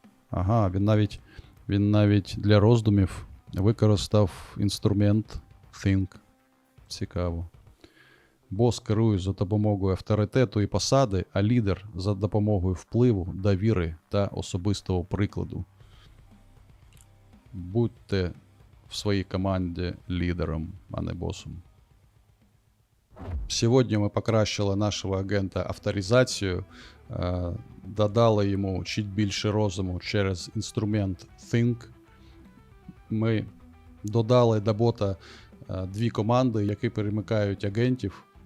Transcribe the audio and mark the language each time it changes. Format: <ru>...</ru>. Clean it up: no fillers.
<uk>Ага, він навіть для роздумів використав інструмент Think. Цікаво. Бос керує за допомогою авторитету і посади, а лідер за допомогою впливу, довіри та особистого прикладу.</uk> <ru>Будьте в своей команде лидером, а не боссом.</ru> <uk>Сьогодні ми покращили нашого агента авторизацію, додали йому чуть більше розуму через інструмент Think. Ми додали до бота 2 команди, які перемикають агентів.</uk>